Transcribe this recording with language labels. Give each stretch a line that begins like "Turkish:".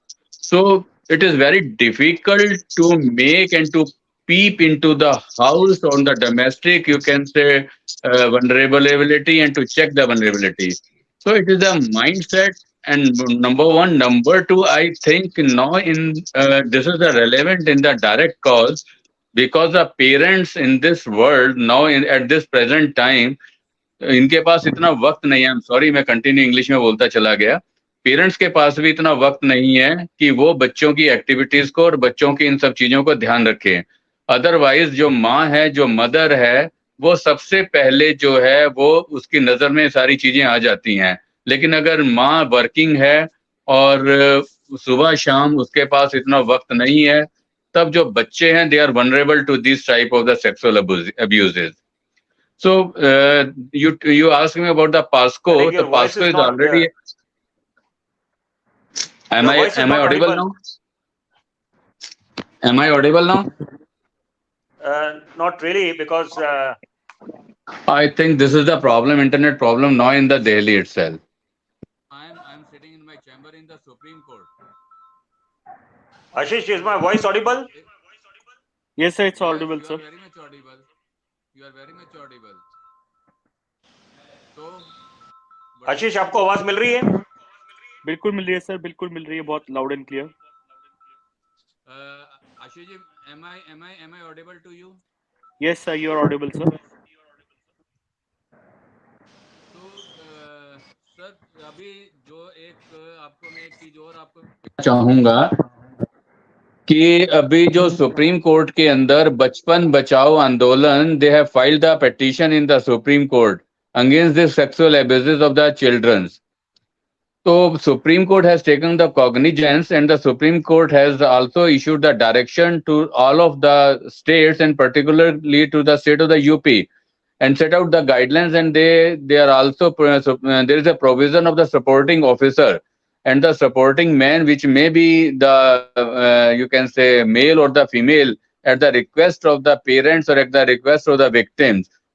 English: So it is very difficult to make and to peep into the house on the domestic, you can say, vulnerability and to check the vulnerability. So it is a mindset. And number one, number two, I think now this is a relevant in the direct cause because the parents in this world now at this present time
Hindi: इनके पास इतना वक्त नहीं है.
English: I am sorry,
Hindi: मैं continue English में बोलता चला गया. पेरेंट्स के पास भी इतना वक्त नहीं है कि वो बच्चों की एक्टिविटीज को और बच्चों की इन सब चीजों को ध्यान रखें. अदरवाइज जो माँ है, जो मदर है, वो सबसे पहले जो है वो उसकी नजर में सारी चीजें आ जाती हैं. लेकिन अगर माँ वर्किंग है और सुबह शाम उसके पास इतना वक्त नहीं है, तब जो बच्चे हैं
English: They are vulnerable to this type of the sexual abuses. So you asked me about the PASCO. The PASCO is already. Am I audible now? Am I audible now? Not really, because I think this is the problem, internet problem now in the Delhi itself. I'm sitting in my chamber in the Supreme Court. Asheesh, is my voice audible? Yes, sir, it's audible, sir. Very much audible. You are very much audible. So,
Hindi: आशीष, आपको आवाज मिल रही है? बिल्कुल मिल रही है sir, बिल्कुल मिल रही है, बहुत loud and clear.
English: Ashish ji, am I audible to you? Yes, sir, you are audible, sir.
Hindi: तो सर, अभी जो आपको मैं एक चीज और आपको चाहूंगा कि अभी जो सुप्रीम कोर्ट के अंदर बचपन बचाओ आंदोलन,
English: They have filed the petition in the Supreme Court against the sexual abuses of the children. So Supreme Court has taken the cognizance, and the Supreme Court has also issued the direction to all of the states and particularly to the state of the UP and set out the guidelines, and they are also there is a provision of the supporting officer and the supporting man, which may be the you can say male or the female at the request of the parents or at the request of the victims.